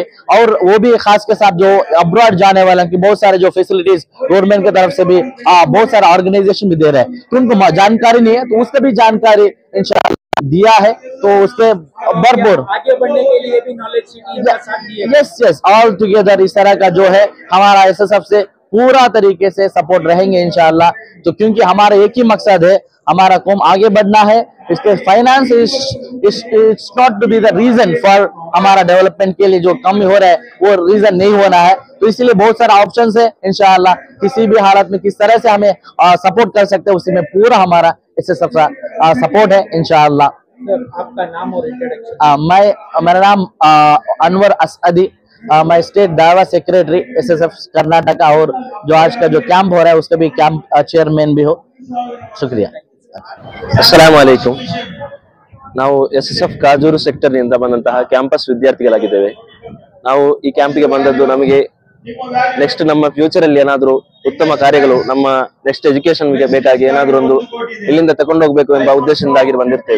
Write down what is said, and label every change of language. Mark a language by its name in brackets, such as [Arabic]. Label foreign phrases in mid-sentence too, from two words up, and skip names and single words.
[Hindi] और वो भी खास के साथ जो अब्रॉड जाने वाले की बहुत सारे जो फैसिलिटीज गवर्नमेंट की तरफ से भी बहुत सारे ऑर्गेनाइजेशन भी दे रहे हैं, तो उनको जानकारी नहीं है, तो उसका भी जानकारी इंशाल्लाह दिया है, तो उसके भरपूर आगे बढ़ने के लिए भी नॉलेज सिटी का साथ दिएगा। [English] yes yes, all together [Hindi] इस तरह का जो है हमारा ऐसे सबसे पूरा तरीके से सपोर्ट रहेंगे इंशाल्लाह। तो क्योंकि हमारा एक ही मकसद है, हमारा कौम आगे बढ़ना है, इसके फाइनेंस [English] it's not to be the reason for [Hindi] हमारा डेवलपमेंट के लिए जो कमी हो रहा है वो रीजन नहीं होना है। तो इसीलिए बहुत सारे ऑप्शंस है, इंशाल्लाह किसी भी हालत में किस तरह से हमें सपोर्ट कर सकते हैं उसी में पूरा हमारा इससे सपोर्ट है इंशाल्लाह। सर, आपका नाम और इंट्रोडक्शन? मेरा नाम अनवर असदी, मैं स्टेट दावा सेक्रेटरी एसएसएफ कर्नाटका, और जो आज का जो कैंप हो रहा है उसका भी कैंप चेयरमैन भी हो। शुक्रिया। [Arabic] السلام عليكم. [Kannada] ನಾವು SSF ಕಾಜೂರು ಸೆಕ್ಟರ್ ನಿಂದ ಬಂದಂತಹ ಕ್ಯಾಂಪಸ್ ವಿದ್ಯಾರ್ಥಿಗಳಾಗಿದ್ದೇವೆ. ನಾವು ಈ ಕ್ಯಾಂಪಿಗೆ ಬಂದದ್ದು ನಮಗೆ ನೆಕ್ಸ್ಟ್ ನಮ್ಮ ಫ್ಯೂಚರ್ ಅಲ್ಲಿ ಏನಾದರೂ ಉತ್ತಮ ಕಾರ್ಯಗಳು ನಮ್ಮ [English] next education [Kannada] ಗೆ ಬೇಕಾಗಿ ಏನಾದರೂ ಒಂದು ಇಲ್ಲಿಂದ ತಗೊಂಡು ಹೋಗಬೇಕು ಎಂಬ ಉದ್ದೇಶದಿಂದಾಗಿ ಬಂದಿರ್ತೇವೆ.